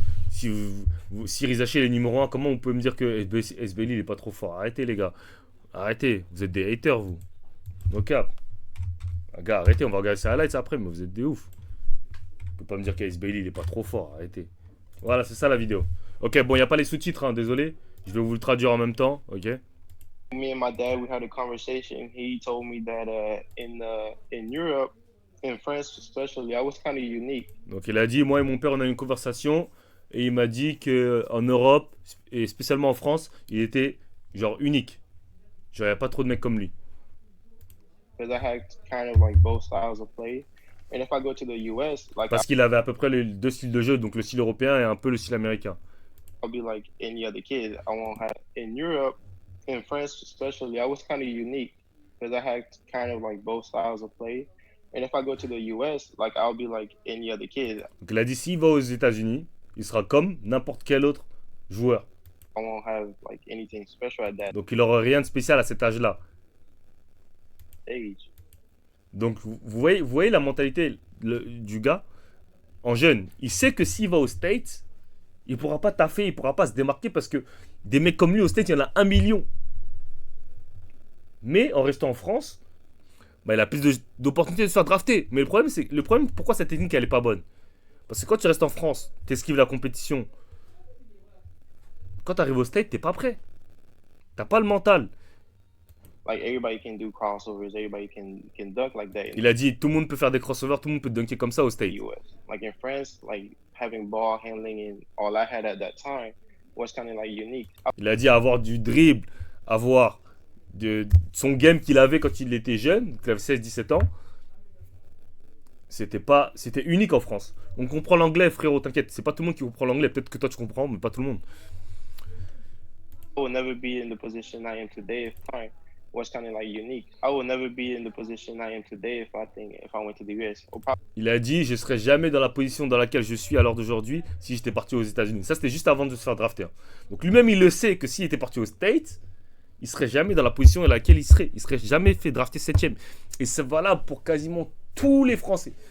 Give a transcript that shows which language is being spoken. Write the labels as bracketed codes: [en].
[fr] Si Rizaché est numéro 1, comment on peut me dire que Ace Bailey il est pas trop fort? Arrêtez les gars. Arrêtez, vous êtes des haters vous. [en] No cap. [fr] Ah, gars, arrêtez, on va regarder ces highlights après, mais vous êtes des ouf. On peut pas me dire qu'Ace Bailey il est pas trop fort, arrêtez. Voilà, c'est ça la vidéo. Ok, bon, il n'y a pas les sous-titres, hein, désolé. Je vais vous le traduire en même temps, ok. [en] Me and my dad, we had a conversation. He told me that in Europe, in France especially, I was kind of unique. [fr] Donc il a dit, moi et mon père, on a eu une conversation et il m'a dit que en Europe et spécialement en France, il était genre unique. Genre il n'y a pas trop de mecs comme lui. [en] Because I had kind of like both styles of play. And if I go to the US, like [fr] Parce qu'il avait à peu près les deux styles de jeu, donc le style européen et un peu le style américain. [en] I'll be like any other kid. I won't have in Europe, in France especially, I was kind of unique because I had kind of like both styles of play. And if I go to the US, like I'll be like any other kid. [fr] Donc il a dit s'il va aux États-Unis, il sera comme n'importe quel autre joueur. [en] I won't have like anything special at that [fr] Donc il n'aura rien de spécial à cet âge-là. [en] age. [fr] Donc vous voyez la mentalité du gars en jeune. Il sait que s'il va aux States, il pourra pas taffer, il pourra pas se démarquer parce que des mecs comme lui aux States, il y en a 1 million. Mais en restant en France, bah, il a plus d'opportunités de se faire drafter. Mais le problème, pourquoi cette technique elle est pas bonne? Parce que quand tu restes en France, tu esquives la compétition. Quand tu arrives aux States, t'es pas prêt. T'as pas le mental. [en] Like everybody can do crossovers, everybody can dunk like that in [fr] Il a dit tout le monde peut faire des crossovers, tout le monde peut dunker comme ça aux [en] the States. US. Like in France, like having ball handling and all I had at that time was kind of like unique. [fr] Il a dit avoir du dribble, avoir son game qu'il avait quand il était jeune, qu'il avait 16-17 ans. C'était unique en France. On comprend l'anglais, frérot, t'inquiète. C'est pas tout le monde qui comprend l'anglais. Peut-être que toi tu comprends, mais pas tout le monde. [en] will never be in the position I am today if I was kind of like unique. I will never be in the position I am today if I went to the US. [fr] Il a dit je serais jamais dans la position dans laquelle je suis à l'heure d'aujourd'hui si j'étais parti aux États-Unis. Ça c'était juste avant de se faire drafter. Hein. Donc lui-même il le sait que s'il était parti aux States, il serait jamais dans la position dans laquelle il serait. Il serait jamais fait drafter 7ème. Et c'est valable pour quasiment tous les Français.